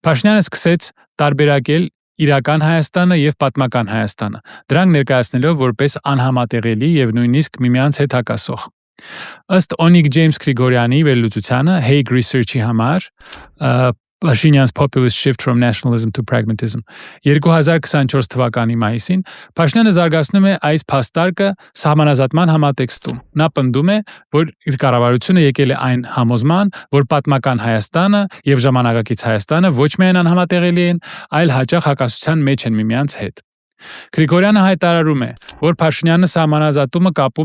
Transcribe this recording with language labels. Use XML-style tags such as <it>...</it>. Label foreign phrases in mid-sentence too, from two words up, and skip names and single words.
<hy>Փաշինյանը սկսեց տարբերակել իրական Հայաստանը եւ պատմական Հայաստանը, դրանք ներկայացնելով որպես անհամատեղելի եւ նույնիսկ միմյանց հետ հակասող։ Ըստ Օնիկ Ջեյմս Գրիգորյանի վերլուծությանը Hague Research-ի համար Pashinyan's populist shift from nationalism to pragmatism 2024 թվականի մայիսին Փաշինյանը զարգացնում է այս փաստարկը սահմանազատման համատեքստում։ Նա պնդում է, որ իր կառավարությունը եկել է այն համոզման, որ պատմական Հայաստանը եւ ժամանակակից Հայաստանը ոչ միայն անհամատեղելի են, այլ հաճախ հակասության մեջ են միմյանց հետ։ Գրիգորյանը հայտարարում է, որ Փաշինյանը սահմանազատումը կապում</hy>